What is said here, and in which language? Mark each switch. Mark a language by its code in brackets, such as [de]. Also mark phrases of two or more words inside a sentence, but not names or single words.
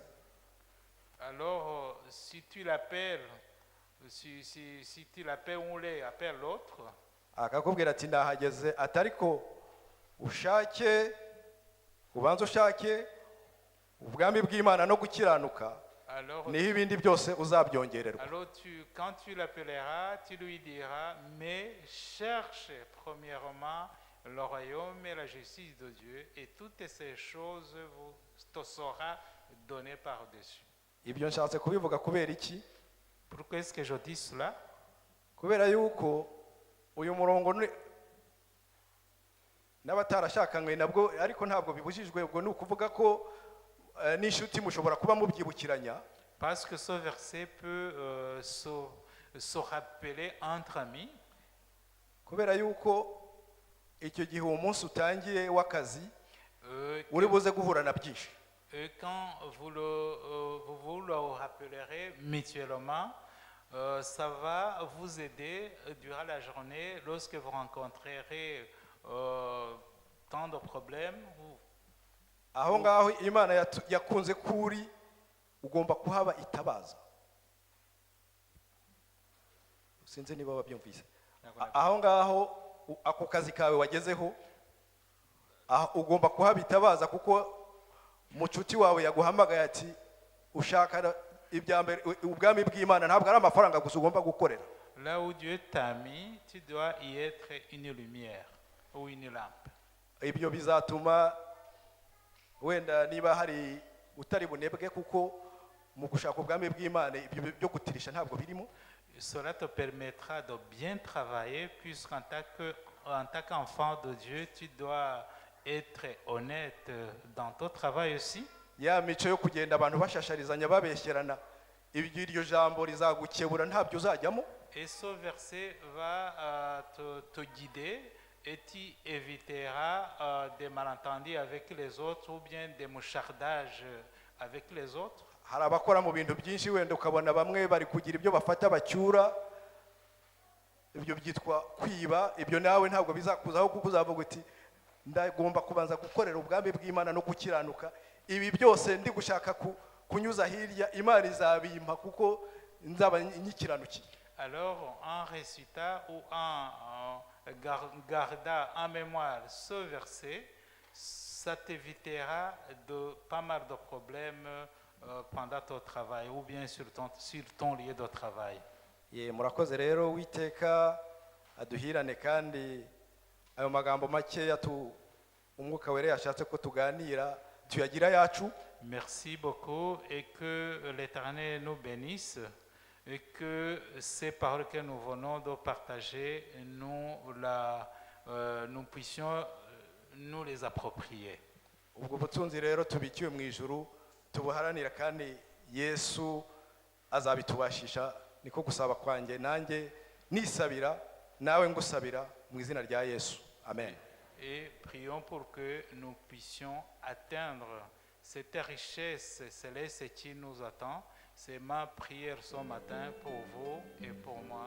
[fr] alors si tu l'appelles, si tu l'appelles ou l'appelle l'autre, [rw] akakubwira ati ndahageze, atariko ushake ubanza ushake ubwami bw'Imana no gukiranuka, niho ibindi byose uzabyongererwa. [fr] alors quand tu l'appelleras, tu lui diras, mais cherche premièrement le royaume et la justice de Dieu, et toutes ces choses te seront données par-dessus. [rw] Ibyo nshatse kubivuga kubera iki? [fr] Pourquoi est-ce que je dis cela? [rw] Kubera yuko uyu murongo n'abatarashakanywe nabwo, ariko ntabwo bibujijwe, ubwo ni ukuvuga ko n'inshuti mushobora kuba mubyibukiranya. [fr] Parce que ce verset peut se rappeler entre amis. [rw] Kubera yuko icyo gihe umunsi utangiye w'akazi uri buze guhura na byinshi. [fr] Et quand vous le rappellerez mutuellement, ça va vous aider durant la journée lorsque vous rencontrerez tant de problèmes. [rw] Aho ngaho Imana yakunze kuri ugomba kuhaba itabaza. Sinzi niba babyumvise. Aho ngaho ako kazi kawe wagezeho, ugomba kuhaba itabaza, kuko mucuti wawe yaguhamagaye ati ushaka ibyambere ubwami bw'Imana, ntabwo ari amafaranga gusa ugomba gukorera. [fr] Là où Dieu t'a mis, tu dois y être une lumière ou une lampe. [rw] Ibyo bizatuma wenda niba hari utari bunebwe, kuko mu gushaka ubwami bw'Imana ibyo byo gutirisha ntabwo birimo. [fr] Cela te permettra de bien travailler, puisqu'en tant qu'enfant de Dieu, tu dois être honnête dans ton travail aussi. [rw] ya mico yo kugenda abantu bashasharizanya babeshyerana iryo jambo rizagukebura ntabyo uzajyamo. [fr] Et ce verset va te guider et tu éviteras des malentendus avec les autres ou bien des mouchardages avec les autres. [rw] Hari abakora mu bintu byinshi wenda ukabona bamwe bari kugira ibyo bafata bacyura, ibyo byitwa kwiba. Ibyo nawe ntabwo bizakuzaho kuko uzavuga uti ndagomba kubanza gukorera ubwami bw'Imana no gukiranuka. Ibi byose ndi gushaka kunyuza hirya, Imana izabimpa kuko nzaba nyikiranukiye. [fr] Alors, en récitant ou en gardant en mémoire ce verset, ça t'évitera de pas mal de problèmes pendant ton travail ou bien sur ton lieu de travail. [rw] Murakoze rero, Uwiteka aduhirane kandi ayo magambo makeya umwuka wera yashatse ko tuganira tuyagira yacu. [fr] Merci beaucoup et que l'Éternel nous bénisse. Et que ces paroles que nous venons de partager, nous puissions nous les approprier. [rw] Ubwo butunzi rero tubikiwe mu ijuru tubuharanira kandi Yesu azabitubashisha. Niko gusaba kwanjye, nanjye nisabira nawe ngusabira mu izina rya Yesu. Amen. [fr] Et prions pour que nous puissions atteindre cette richesse céleste qui nous attend. C'est ma prière ce matin pour vous et pour moi.